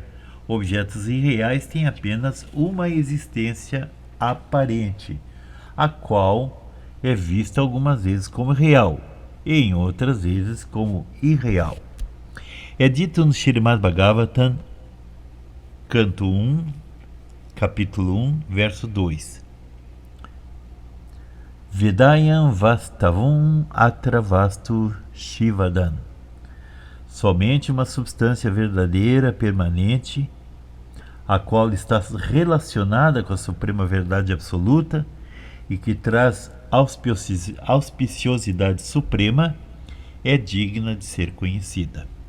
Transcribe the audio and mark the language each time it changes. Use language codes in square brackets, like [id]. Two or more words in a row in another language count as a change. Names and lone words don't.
[pt] Objetos irreais têm apenas uma existência aparente, a qual é vista algumas vezes como real e em outras vezes como irreal. É dito no Srimad Bhagavatam, canto 1, capítulo 1, verso 2. [sa] वेद्यं वास्तवम् अत्र वस्तु शिवदम्. [pt] Somente uma substância verdadeira, permanente, a qual está relacionada com a suprema verdade absoluta e que traz auspiciosidade suprema, é digna de ser conhecida.